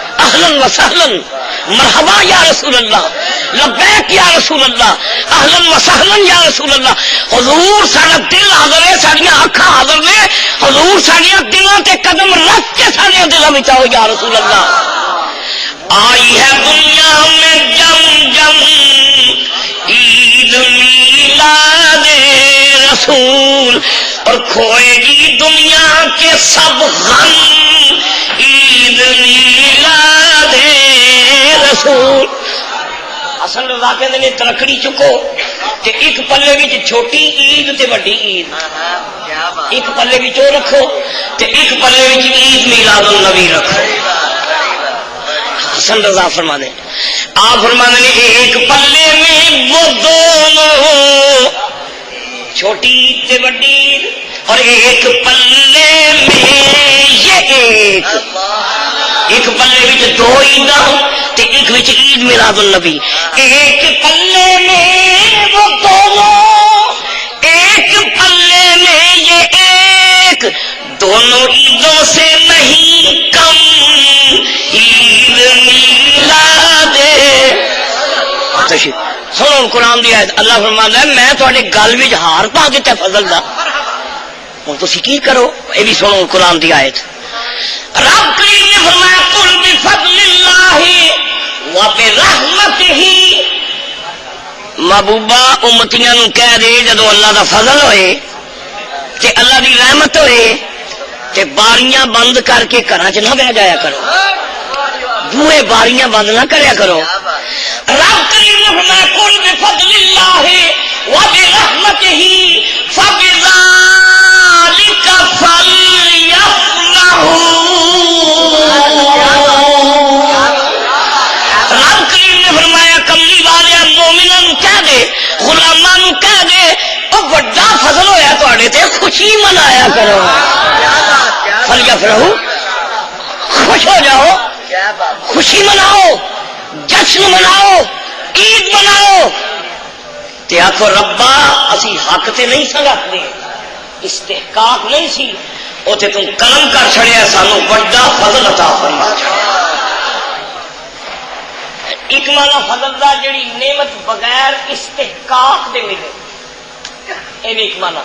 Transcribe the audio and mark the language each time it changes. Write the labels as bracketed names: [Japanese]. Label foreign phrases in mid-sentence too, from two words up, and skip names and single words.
[Arabic] اہلن و سہلن، مرحبا یا رسول اللہ، لبیک یا رسول اللہ، اہلن و سہلن یا رسول اللہ۔ [Punjabi] حضور سارا دل حاضر ہے، ساڈیاں اکھاں حاضر نے، حضور ساڈیاں دلاں تے قدم رکھ کے ساڈے دلاں وچ آؤ [Arabic] یا رسول اللہ۔ [Urdu] آئی ہے دنیا میں جم جم عید میلاد رسول، اور کھوئے گی دنیا کے سب غم عید میلاد رسول۔ [Punjabi] حسن رضا کہندے نے ترکڑی چکو تے ایک پلے وچ چھوٹی عید تے وڈی عید، [Urdu] کیا بات، [Punjabi] ایک پلے وچ او رکھو تے ایک پلے وچ عید میلاد النبی رکھو۔ حسن رضا فرمانے آپ فرمانے نے [Urdu] ایک پلے میں وہ دونوں، [Punjabi] چھوٹی عید تے وڈی عید، [Urdu] اور ایک پلے میں یہ [Punjabi] ایک پلے وچ دو عیداں تے ایک وچ عید میلاد النبی۔ [Urdu] ایک پلے میں وہ دونوں، ایک پلے میں یہ ایک، دونوں عیدوں سے نہیں کم عید میلاد۔ [Punjabi] سنو قرآن دی آیت، اللہ فرماتا ہے میں تھوڑے گل وچ ہار پا دیتا فضل دا، ہوں تسی کی کرو؟ یہ بھی سنو قرآن دی آیت۔ رب کریم نے فرمایا [Arabic] قل بفضل اللہ وبرحمتہ، [Punjabi] محبوبہ امتیاں نو کہہ دے جدو اللہ دا فضل ہوئے تے اللہ دی رحمت ہوئے تے باریاں بند کر کے گھراں چ نہ بہ جایا کرو، بوئے باریاں بند نہ کریا کرو۔ رب کریم نے فرمایا [Arabic] قل بفضل اللہ وبرحمتہ فبذلک فلیفرحوا۔ [Punjabi] رب کریم نے فرمایا کملی والے مومناں کہہ دے، غلاماں نو کہہ دے او بڑا فضل ہویا تواڈے تے خوشی منایا کرو، فلیفرحوا، خوش ہو جاؤ، خوشی مناؤ، جشن مناؤ، عید مناؤ۔ تے آخو ربا اسی حق تے نہیں سنگھتے، استحقاق نہیں سی، اوتے تم قلم کر چھڑیا، سانو بڑا فضل عطا فرما چھڑیا۔ ایک مانا فضل دا جڑی نعمت بغیر استحقاق دے ملے، اے بھی ایک مانا۔